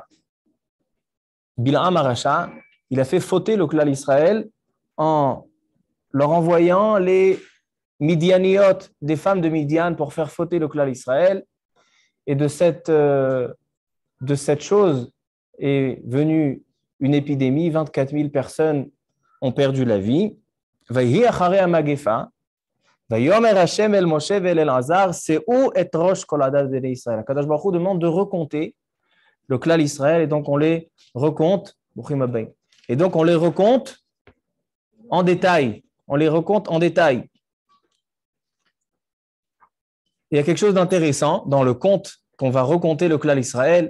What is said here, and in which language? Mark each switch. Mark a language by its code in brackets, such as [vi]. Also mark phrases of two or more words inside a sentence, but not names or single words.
[fr] Bil'am Arasha, il a fait fauter le clan Israël en leur envoyant les Midianiot, des femmes de Midian, pour faire fauter le clan Israël. Et de cette chose est venue une épidémie, 24 000 personnes ont perdu la vie. [he] ויהי אחרי המגפה, ויאמר השם אל משה ואל אלעזר, שאו את ראש כל עדת בני ישראל. הקדוש ברוך הוא [fr] demande de recompter le clan Israël, et donc on les recompte, et donc on les recompte en détail. Il y a quelque chose d'intéressant dans le compte qu'on va recompter le clan Israël.